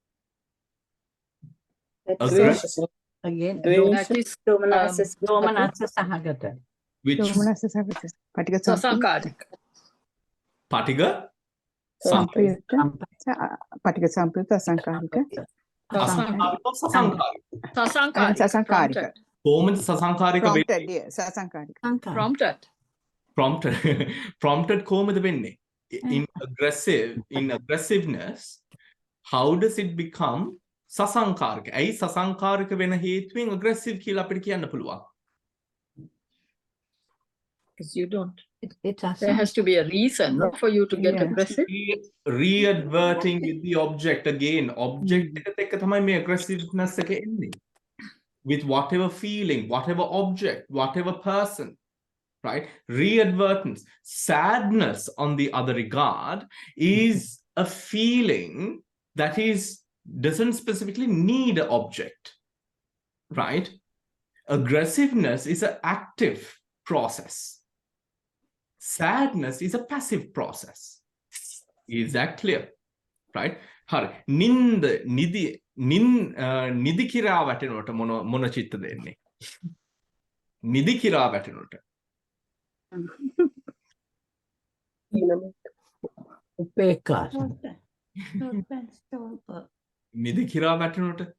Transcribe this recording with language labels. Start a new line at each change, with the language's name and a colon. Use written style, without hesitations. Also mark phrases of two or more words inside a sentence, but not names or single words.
English: Aggressive. Again, that is
Pali: Domanasa Sahagata.
English: Which?
Pali: Domanasa Sahagata. Patiga Sasankarika. Patiga? Sampayutta. Patiga Sampayutta Asankarika. Sasankarika. Sasankarika. Sasankarika.
English: Prompted, yes. Sasankarika. Prompted.
Sinhala: Prompted කොහොමද වෙන්නේ?
English: In aggressiveness, how does it become sasankarika?
Sinhala: ඇයි sasankarika වෙන හේතුවෙන් aggressive කියලා අපිට කියන්න පුළුවන්?
English: Because you don't. There has to be a reason for you to get aggressive. Re-adverting with the object again.
Sinhala: Object එකත් එක්ක තමයි මේ aggressiveness එක එන්නේ.
English: With whatever feeling, whatever object, whatever person. Right? Readvertence. Sadness, on the other regard, is a feeling that doesn't specifically need an object. Right? Aggressiveness is an active process. Sadness is a passive process. Is that clear? Right?
Sinhala: Nidhi කිරා වැටෙනකොට මොන චිත්ත දෙන්නේ? නිදි කිරා වැටෙනකොට.
Pali: Upeka.
Sinhala: නිදි කිරා වැටෙනකොට.